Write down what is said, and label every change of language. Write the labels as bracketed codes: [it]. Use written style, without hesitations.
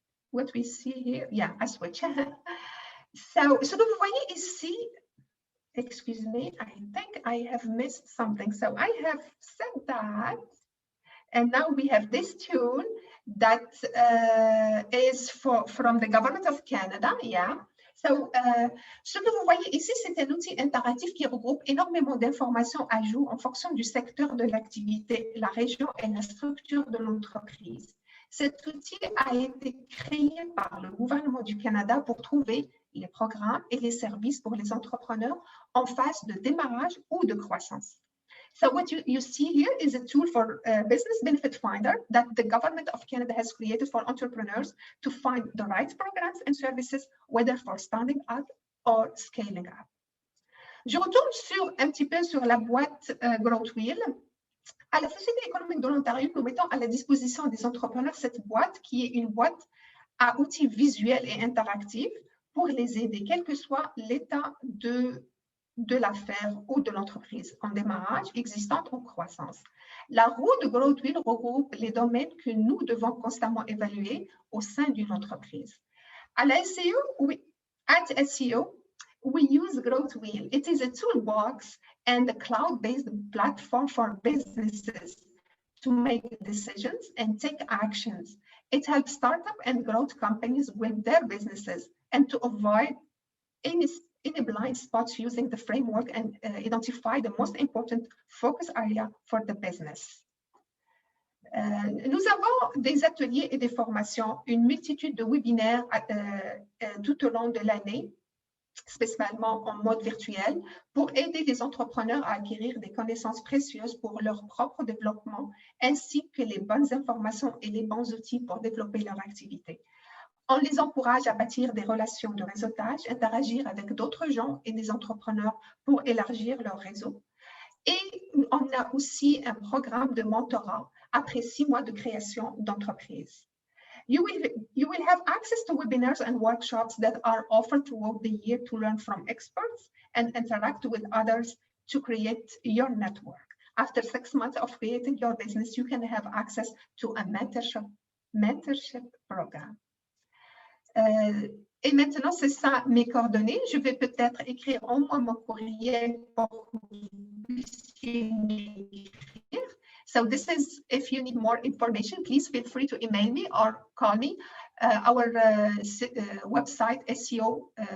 [en] What we see here, yeah, I switch. So [fr] que vous voyez ici, [en] excuse me, I think I have missed something. So I have said that, and now we have this tool that is from the government of Canada, yeah. [fr] So, ce que vous voyez ici, c'est un outil interactif qui regroupe énormément d'informations à jour en fonction du secteur de l'activité, la région et la structure de l'entreprise. Cet outil a été créé par le gouvernement du Canada pour trouver les programmes et les services pour les entrepreneurs en phase de démarrage ou de croissance. [en] So what you see here is a tool for Business Benefit Finder that the government of Canada has created for entrepreneurs to find the right programs and services, whether for starting up or scaling up. [fr] Je retourne un petit peu sur la boîte Growth Wheel. À la Société économique de l'Ontario, nous mettons à la disposition des entrepreneurs cette boîte qui est une boîte à outils visuels et interactifs pour les aider, quel que soit l'état de l'affaire ou de l'entreprise, en démarrage, existante ou croissance. La roue de Growth Wheel regroupe les domaines que nous devons constamment évaluer au sein d'une entreprise. À la SCE, oui, [en] At SEO, we use Growth Wheel. It is a toolbox and a cloud-based platform for businesses to make decisions and take actions. It helps startup and growth companies with their businesses and to avoid any blind spots using the framework and identify the most important focus area for the business. [fr] Nous avons des ateliers et des formations, une multitude de webinaires tout au long de l'année, spécialement en mode virtuel, pour aider les entrepreneurs à acquérir des connaissances précieuses pour leur propre développement, ainsi que les bonnes informations et les bons outils pour développer leur activité. On les encourage à bâtir des relations de réseautage, interagir avec d'autres gens et des entrepreneurs pour élargir leur réseau. Et on a aussi un programme de mentorat après 6 mois de création d'entreprise. [en] You will have access to webinars and workshops that are offered throughout the year to learn from experts and interact with others to create your network. After 6 months of creating your business, you can have access to a mentorship program. [fr] Et maintenant, c'est ça mes coordonnées. Je vais peut-être écrire en moi mon courriel pour que vous puissiez m'écrire. [en] So this is, if you need more information, please feel free to email me or call me. Our website, seo-ont.ca.